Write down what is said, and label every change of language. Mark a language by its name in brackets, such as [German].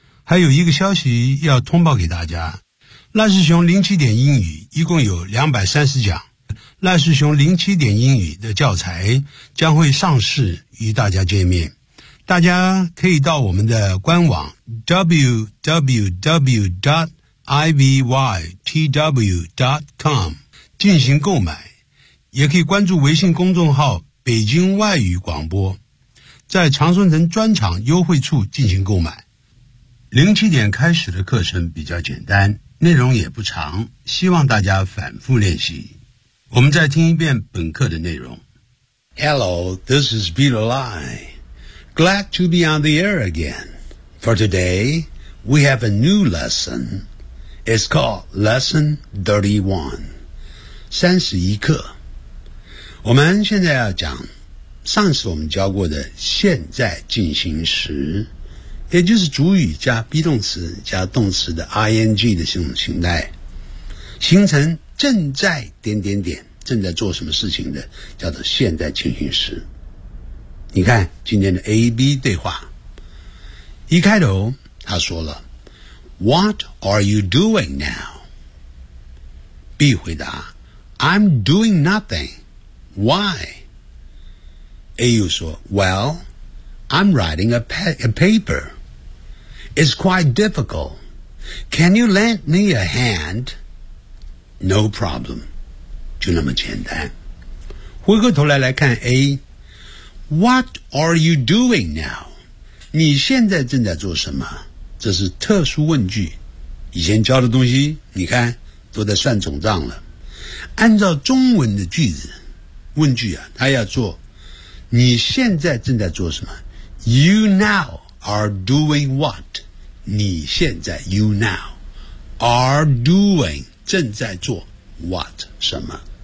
[Chinese] 还有一个消息要通报给大家，赖世雄07点英语一共有230讲，赖世雄07点英语的教材将会上市与大家见面，大家可以到我们的官网 www.ivytw.com 进行购买，也可以关注微信公众号北京外语广播，在常春藤专场优惠处进行购买。 07点开始的课程比较简单，内容也不长，希望大家反复练习。我们再听一遍本课的内容。 [English] Hello, this is Peter Lai. Glad to be on the air again. For today, we have a new lesson. It's called Lesson 31. [Chinese] 31课。我们现在要讲上次我们教过的现在进行时，也就是主语加 be 动词加动词的 ing 的这种形态，形成正在点点点，正在做什么事情的叫做现在进行时。你看今天的 AB 对话，一开头他说了 [English] What are you doing now? B [Chinese] 回答 [English] I'm doing nothingWhy? A [Chinese] 又说 [English] Well, I'm writing a paper. It's quite difficult. Can you lend me a hand? No problem. [Chinese] 就那么简单。回过头来看 [English] A, What are you doing now? [Chinese] 你现在正在做什么？这是特殊问句。以前教的东西你看都在算总账了。按照中文的句子问句啊，他要做你现在正在做什么， [English] You now are doing what， [Chinese] 你现在 [English] You now are doing [Chinese] 正在做 what 什么。